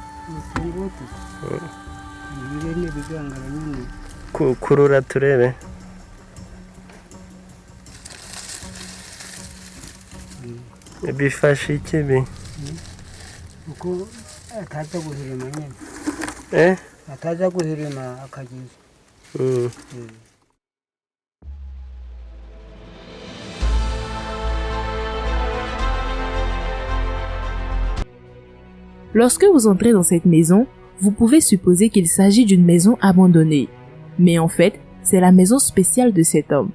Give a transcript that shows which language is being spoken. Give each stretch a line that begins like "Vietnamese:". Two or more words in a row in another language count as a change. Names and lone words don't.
Kinyarwanda: Kurura turebe. Bifashe iki bi? Uko ataza guhirima nyine. ataza guhirima akagiye.
French: Lorsque vous entrez dans cette maison, vous pouvez supposer qu'il s'agit d'une maison abandonnée. Mais en fait, c'est la maison spéciale de cet homme.